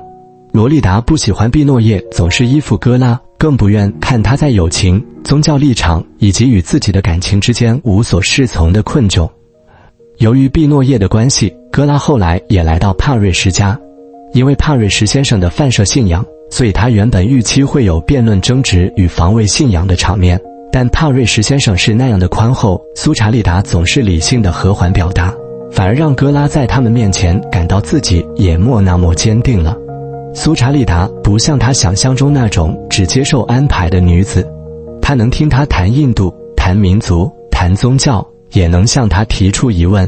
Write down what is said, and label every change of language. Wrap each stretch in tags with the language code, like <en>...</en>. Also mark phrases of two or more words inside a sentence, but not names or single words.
<zh>羅利達不喜歡畢諾葉總是依附哥拉，更不願看他在友情、宗教立場以及與自己的感情之間無所適從的困窘。由於畢諾葉的關係，哥拉後來也來到帕瑞什家。因為帕瑞什先生的泛舍信仰，所以他原本預期會有辯論爭執與防衛信仰的場面，但帕瑞什先生是那樣的寬厚，蘇查利達總是理性的和緩表達，反而讓哥拉在他們面前感到自己也莫那麼堅定了。蘇查利達不像他想象中那種只接受安排的女子，他能聽他談印度、談民族、談宗教，也能向他提出疑問。</zh>